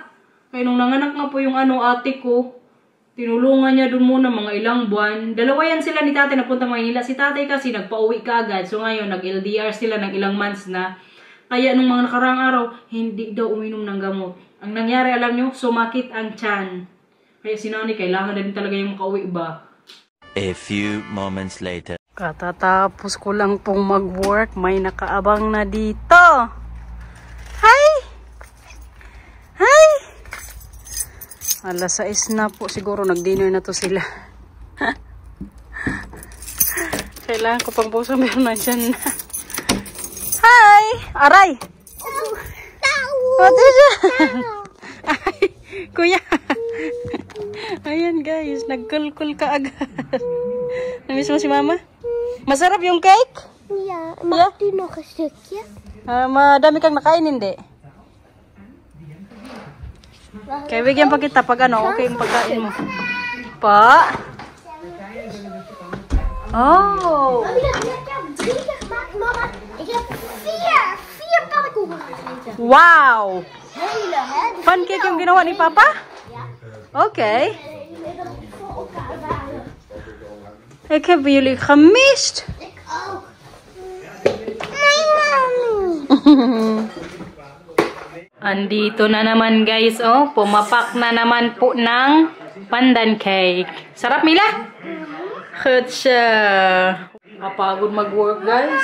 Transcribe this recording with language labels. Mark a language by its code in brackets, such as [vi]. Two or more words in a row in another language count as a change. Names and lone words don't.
[tl] Kaya nung nanganak nga po yung ate ko, tinulungan niya dun muna mga ilang buwan. Dalawa yan sila ni tatay na puntang Maynila. Si tatay kasi, nagpa-uwi ka agad. So ngayon, nag-LDR sila ng ilang months na. Kaya nung mga nakarang araw, hindi daw uminom ng gamot. Ang nangyari, alam nyo, sumakit ang tiyan. Kaya si nanay, kailangan na din talaga yung makauwi ba. [en] A few moments later. [tl] Katatapos ko lang pong mag-work, may nakaabang na dito. [en] Hi! Hi! [tl] Alas 6 na po, siguro nag-dinner na to sila. Kailangan ko pang puso, meron na dyan na. Hi! Aray! [en] What is that? [tl] Ay, kuya! Ayan guys, nagkulkul ka agad. Namiss mo si mama? Masarap yung cake? [nl] Ja, mag u nog een stukje? [tl] Madami kang nakain, hindi? Kaya bigyan pa kita pag okay yung pagkain mo. Pa? Oh! [nl] Ik heb 3 gemaakt, mama. Ik heb 4 pannenkoeken gegeten. Wow! Hele, hè? [tl] Pancake yung ginawa ni Papa? [nl] Okay. Ik heb jullie gemist. Ik ook. [tl] Andito na naman guys, pumapak na naman po ng pandan cake. Sarap, Mila? Good siya. Kapagod mag-work guys.